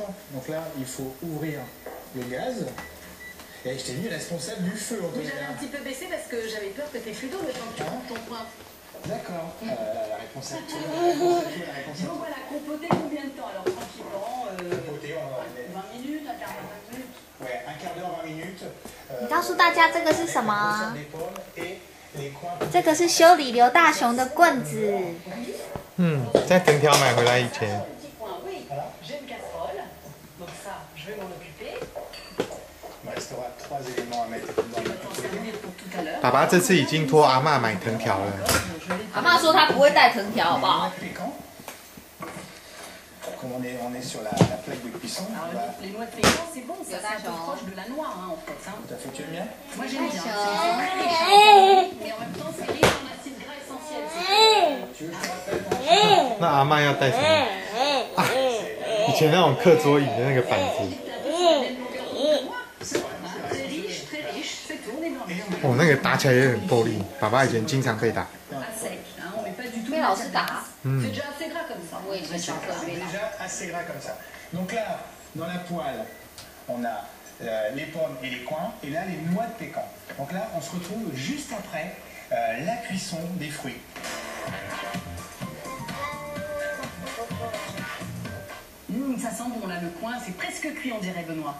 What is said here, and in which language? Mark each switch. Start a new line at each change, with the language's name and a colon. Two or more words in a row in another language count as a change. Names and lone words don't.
French: Donc là, il faut ouvrir le gaz. Et je t'ai mis responsable du feu, Oui, Antonella. j'avais un petit peu baissé parce que j'avais peur que t'aies plus d'eau le temps que tu coupes ton coin. D'accord. La réponse est actuelle. Donc voilà, compoter combien de temps alors tranquillement Compoter, on va 20 minutes, un quart d'heure, 20 minutes. Ouais, un quart d'heure, 20 minutes.
Chinese: 你告诉大家这个是什么？
French: Les pommes et les coins.
Chinese: 这个是修理刘大雄的棍子。在藤条买回来以前，
French: Petit point, oui. J'ai une casserole, donc ça, je vais m'en occuper. Il me restera 3 éléments à mettre dans Je le vais t'en servir pour tout à l'heure.
Chinese: 爸爸这次已经托阿嬷买藤条了。阿妈说她不会带藤条，好不好？
French: Comme on est sur la plaque de cuisson, on Alors, va... les noix de pécan, c'est bon, ça, c'est un peu proche de la noix, hein, en fait. Hein. Tout à fait, tu aimes bien? Moi, j'aime bien. C'est très riche, hein, mais en même temps, c'est riche en acides gras essentiels. Tu veux que je te rappelle?
Chinese: 那阿嬷要带什么？啊，以前那种课桌椅的那个板子。
French: Très riche, c'est tout, on est dans le
Chinese: 哦，那个打起来也很够力。爸爸以前经常被打。
French: à sec, hein, on met pas du tout.
Chinese: 被老师打。
French: C'est déjà assez gras comme ça.
Chinese: 我以前小时候被打。
French: Déjà assez gras comme ça. Donc là, dans la poêle, on a les pommes et les coins, et là, les noix de pécan. Donc là, on se retrouve juste après la cuisson des fruits. Ça sent bon là, le coin, c'est presque cuit, on dirait, Benoît.